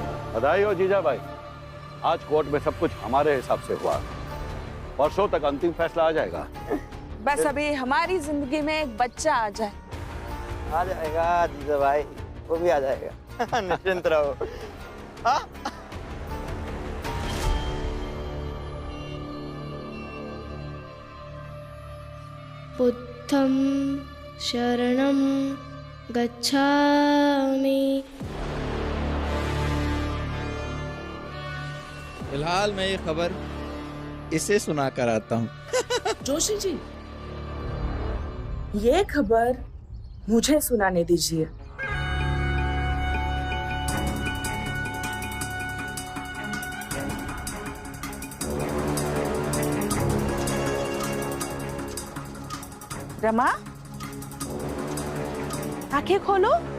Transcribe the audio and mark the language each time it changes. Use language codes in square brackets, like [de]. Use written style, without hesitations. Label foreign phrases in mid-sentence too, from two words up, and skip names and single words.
[hi] बधाई हो जीजा भाई, आज कोर्ट में सब कुछ हमारे हिसाब से हुआ। परसों तक अंतिम फैसला आ जाएगा। बस अभी हमारी जिंदगी में एक बच्चा आ जाए। आ जाएगा जीजा भाई, वो भी आ जाएगा। निश्चिंत रहो। हाँ? [pi] बुद्धं शरणं गच्छामि। [hi] फिलहाल मैं ये खबर इसे सुना कर आता हूँ। जोशी जी, ये खबर मुझे सुनाने दीजिए। रमा, आंखें खोलो।